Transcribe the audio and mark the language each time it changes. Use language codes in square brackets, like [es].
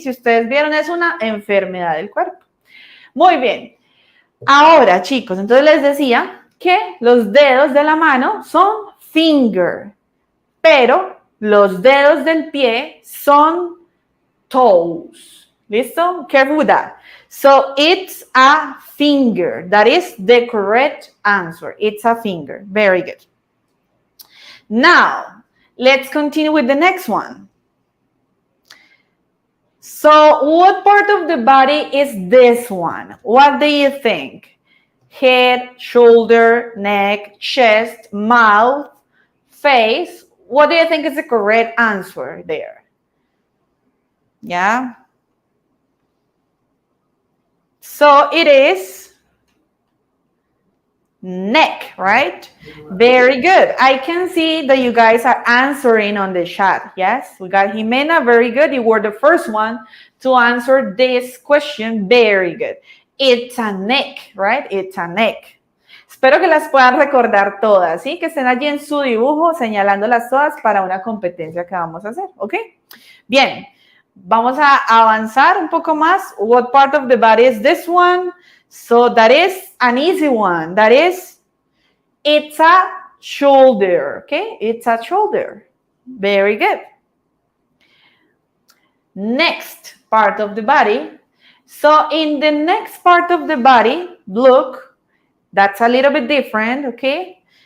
[es] Si ustedes vieron, es una enfermedad del cuerpo. Muy bien. Ahora, chicos, entonces les decía que los dedos de la mano son finger, pero los dedos del pie son toes. ¿Listo? [en] Careful with that. So it's a finger. That is the correct answer. It's a finger. Very good. Now, let's continue with the next one. So what part of the body is this one? What do you think? Head, shoulder, neck, chest, mouth, face. What do you think is the correct answer there? Yeah. So it is neck, right? Very good. I can see that you guys are answering on the chat. Yes, we got Jimena. Very good. You were the first one to answer this question. Very good. It's a neck, right? It's a neck. [es] Espero que las puedan recordar todas, ¿sí? Que estén allí en su dibujo señalándolas todas para una competencia que vamos a hacer, ¿ok? Bien, vamos a avanzar un poco más. [en] What part of the body is this one? So that is an easy one. That is, it's a shoulder, okay? It's a shoulder. Very good. Next part of the body. So in the next part of the body, look, that's a little bit different, okay?